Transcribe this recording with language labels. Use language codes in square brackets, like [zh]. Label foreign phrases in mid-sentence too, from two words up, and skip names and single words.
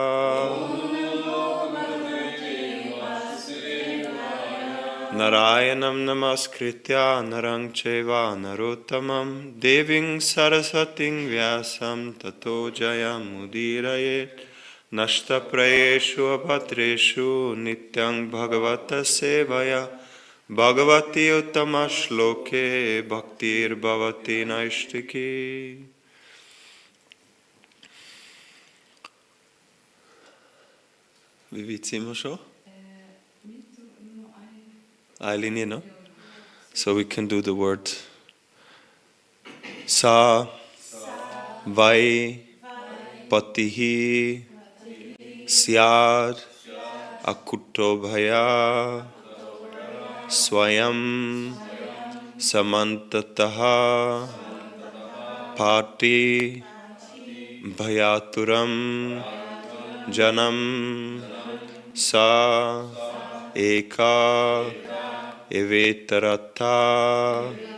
[sa] नारायणं नमस्कृत्य नरं चैव नरोत्तमम् देवीं सरस्वतीं व्यासं ततो जयम् उदीरयेत् नष्ट प्रायेषु अभद्रेषु नित्यं भागवत सेवया भगवति उत्तम श्लोके भक्तिर् भवति नैष्ठिकी. [de] Wie weit sind wir schon? Eine Linie, [en] no? So we can do the word [sa] स वै पतिः स्याद् अकुतो भय स्वयं समन्ततः पाति भयातुरं जनम् स एक एवेतरथा